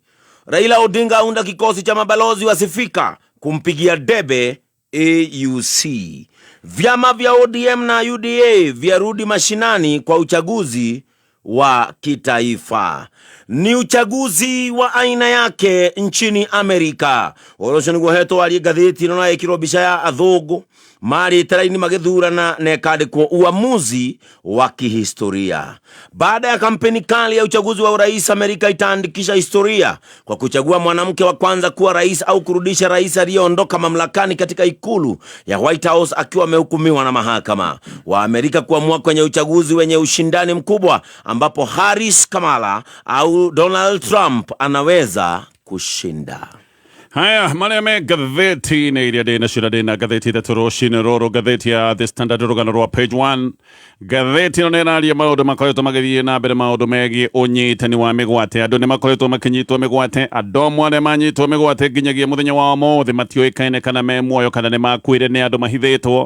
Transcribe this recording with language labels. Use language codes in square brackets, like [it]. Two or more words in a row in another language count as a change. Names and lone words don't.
[sw] Raila Odinga aunda kikosi cha mabalozi wasifika kumpigia debe AUC. Vyama vya ODM na UDA vyarudi mashinani kwa uchaguzi wa kitaifa. Ni uchaguzi wa aina yake nchini Amerika. [ki] Orosho niguo heto ari gatheti no ekirobisha ya athugu mari taraini magethurana nekandikwo uamuzi wa kihistoria. [sw] Baada ya kampeni kali ya uchaguzi wa urais, Amerika itaandikisha historia kwa kuchagua mwanamke wa kwanza kuwa rais au kurudisha rais aliyeondoka mamlakani katika ikulu ya White House akiwa amehukumiwa na mahakama. Wa Amerika kuamua kwenye uchaguzi wenye ushindani mkubwa ambapo Harris Kamala au Donald Trump anaweza kushinda. Haya, [ki] maria me gatheti-inĩ iria ndĩ nacio ndĩ na gatheti ithatũ rũcinĩ rũrũ. Gatheti ya The Standard rũgano rwa page 1. Gatheti ĩno nĩ ĩraria maũndũ makoretwo magĩthiĩ na mbere, maũndũ megiĩ ũnyitani wa mĩgwate. Andũ nĩ makoretwo makĩnyitwo mĩgwate, andũ amwe arĩa manyitwo mĩgwate nginyagia mũthenya wa ũmũthĩ matiũĩkaine kana me muoyo kana nĩ makuĩre, nĩ andũ mahithĩtwo.